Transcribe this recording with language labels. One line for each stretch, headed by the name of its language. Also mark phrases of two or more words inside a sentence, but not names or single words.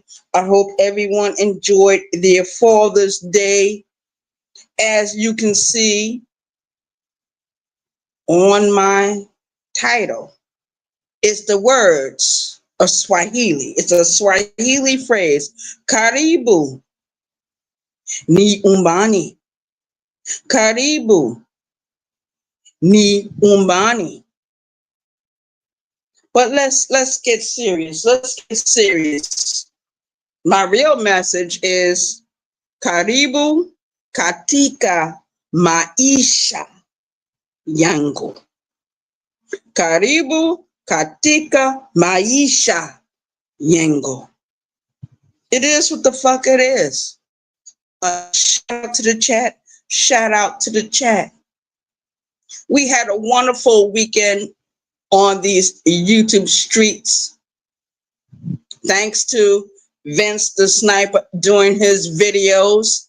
English: I hope everyone enjoyed their Father's Day. As you can see on my title, it's the words of Swahili. It's a Swahili phrase.
Swahili: Karibu ni umbani. Karibu ni umbani.
English: But let's get serious. Let's get serious. My real message is
Swahili: Karibu katika maisha yangu. Karibu katika maisha yangu.
English: It is what the fuck it is. Shout out to the chat. Shout out to the chat. We had a wonderful weekend on these YouTube streets. Thanks to Vince the Sniper doing his videos.